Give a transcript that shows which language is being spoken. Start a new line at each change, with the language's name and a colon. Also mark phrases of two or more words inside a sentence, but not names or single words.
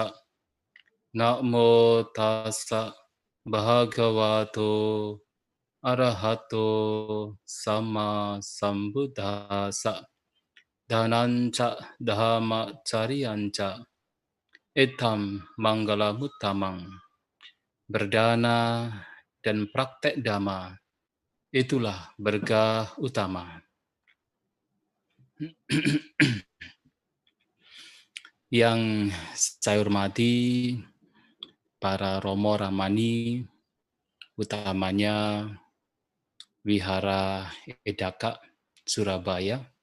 Pali: Namo tassa bhagavato arahato samma sambuddhassa. Dhananca dhamma carianca etam manggala muttamang.
Indonesian: Berdana dan praktek dhamma, itulah berkah utama. Yang saya hormati para Romo Ramani, utamanya Wihara Edaka, Surabaya.